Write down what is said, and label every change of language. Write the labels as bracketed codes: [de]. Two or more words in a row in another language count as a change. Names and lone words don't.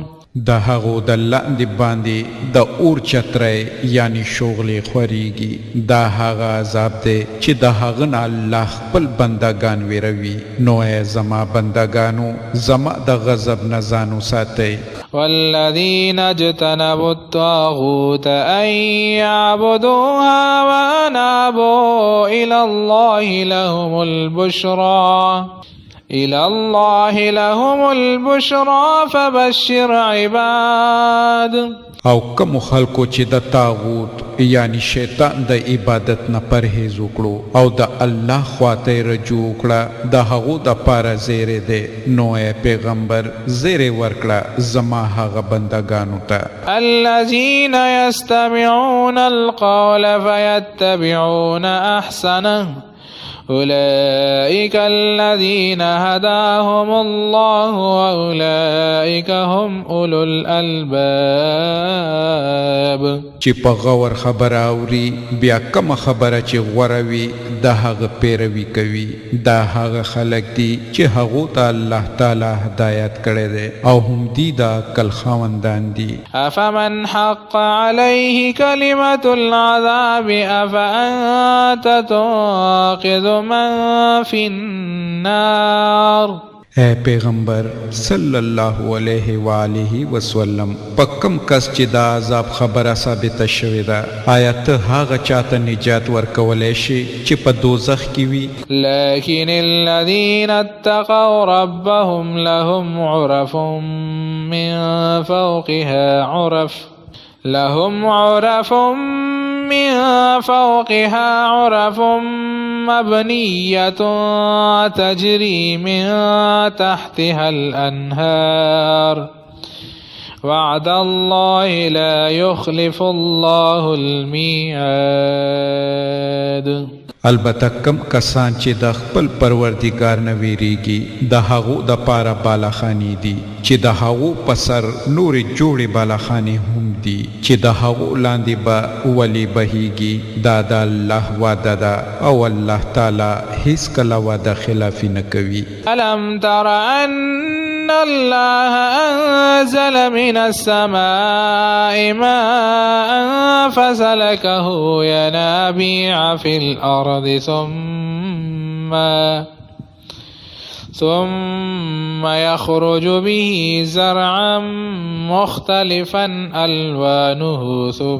[ps] د هغو د لاندې باندې د اور چترۍ یعنی شغلې خوریږي. دا هغه عذاب دی چې د هغه نه الله خپل بندگان ویروي. نو ای زما بندگانو زما د غضب نه ځان وساتئ. [ar] والذين اجتنبوا الطاغوت أن يعبدوها وأنابوا إلى الله لهم البشرى فبشر عباد. [ps] او کوم خلکو چې د طاغوت یعنی شیطان د عبادت نه پرهیز وکړو او د الله خواته رجوع وکړه د هغو دپاره زیری دی. نو ای پیغمبر زیری ورکړه زما هغه بندگانو ته. [ar] الذين يستمعون القول فيتبعون أحسنه أولئك الذين هداهم الله وأولئك هم أولو الألباب. [ps] چې په غور خبره اوري بیا کومه خبره چې غوره وي د هغه پیروي کوي. دا هغه خلک دي چې هغو ته الله تعالی هدایت کړی دی او هم دي د عقل خاوندان دي. [ar] أفمن حق عليه كلمة العذاب أفأنت تنقذ من في النار. [ps] اے پیغمبر [ar] صلی الله علیه و آله وسلم [ps] په کوم کس چې دا عذاب خبره ثابته شوې ده آیا ته هغه چاته نجات ورکولی شي چې په دوزخ کې وي؟ [ar] لكن الذين اتقوا ربهم لهم عرف من فوقها عرف مبنية تجري من تحتها الأنهار وعد الله لا يخلف الله الميعاد. [ps] البته کم کسان چې د خپل پروردگار نه ویریږي د هغو دپاره بالاخانې دي چې د هغو په سر نورې جوړې بالاخانې هم دي چې د هغو لاندې به ولې بهیږي. دا د الله وعده ده او الله تعالی هیڅ کله وعده خلافي نه کوي. [ar] ألم تر أن أن الله أنزل من السماء ماء فسلكه ينابيع في الأرض ثم يخرج به زرعا مختلفا ألوانه